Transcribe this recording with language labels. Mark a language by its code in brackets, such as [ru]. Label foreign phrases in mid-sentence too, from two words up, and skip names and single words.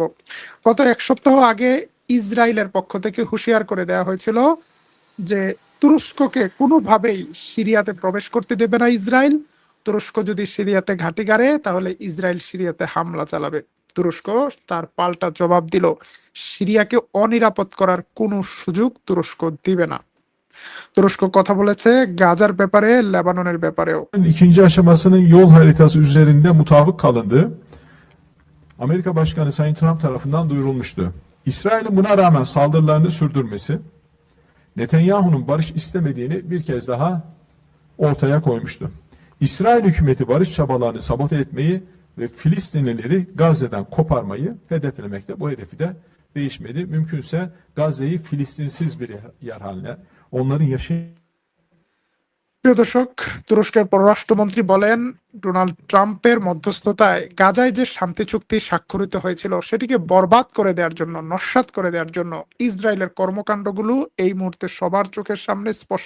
[bn] গত এক সপ্তাহ আগে ইসরায়েলের পক্ষ থেকে হুঁশিয়ার করে দেওয়া হয়েছিল যে তুরস্ককে কোনোভাবেই সিরিয়াতে প্রবেশ করতে দেবে না ইসরায়েল। তুরস্ক যদি সিরিয়াতে ঘাঁটি গাড়ে, তাহলে ইসরায়েল সিরিয়াতে হামলা চালাবে। তুরস্ক তার পাল্টা জবাব দিল, সিরিয়াকে অনিরাপদ করার কোনো সুযোগ তুরস্ক দিবে না। তুরস্ক কথা বলেছে গাজার ব্যাপারে, লেবাননের ব্যাপারেও। [tr] İkinci aşamasının yol haritası üzerinde mutabık kalındığı Amerika Başkanı Sayın Trump tarafından duyurulmuştu. İsrail'in buna rağmen saldırılarını sürdürmesi, Netanyahu'nun barış istemediğini bir kez daha ortaya koymuştu. İsrail hükümeti barış çabalarını sabote etmeyi ve Filistinlileri Gazze'den koparmayı hedeflemekte. Bu hedefi de değişmedi. Mümkünse Gazze'yi Filistinsiz bir yer haline, onların [bn] প্রিয় দর্শক, তুরস্কের পররাষ্ট্রমন্ত্রী বলেন, ডোনাল্ড ট্রাম্পের মধ্যস্থতায় গাজায় যে শান্তি চুক্তি স্বাক্ষরিত হয়েছিল সেটিকে বরবাদ করে দেওয়ার জন্য, নস্যাৎ করে দেওয়ার জন্য ইসরায়েলের কর্মকাণ্ডগুলো এই মুহূর্তে সবার চোখের সামনে স্পষ্ট।